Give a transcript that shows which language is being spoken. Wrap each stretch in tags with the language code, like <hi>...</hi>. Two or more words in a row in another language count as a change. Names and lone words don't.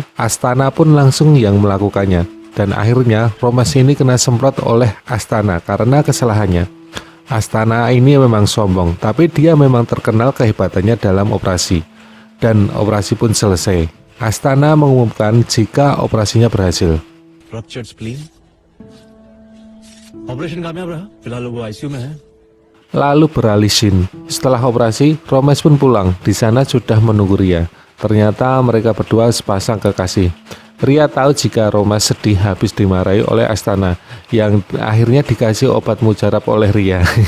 <id>Asthana pun langsung yang melakukannya. Dan akhirnya Ramesh ini kena semprot oleh Asthana karena kesalahannya. Asthana ini memang sombong, tapi dia memang terkenal kehebatannya dalam operasi. Dan operasi pun selesai. Asthana mengumumkan jika operasinya berhasil.</id> <en>Ruptured spleen. Operation</en> <hi>कामयाब रहा. फिलहाल वो ICU में है.</hi> <id>Lalu beralih scene. Setelah operasi, Ramesh pun pulang. Di sana sudah menunggu Ria. Ternyata mereka berdua sepasang kekasih. Ria tahu jika Ramesh sedih habis dimarahi oleh Asthana, yang akhirnya dikasih obat mujarab oleh Ria.</id>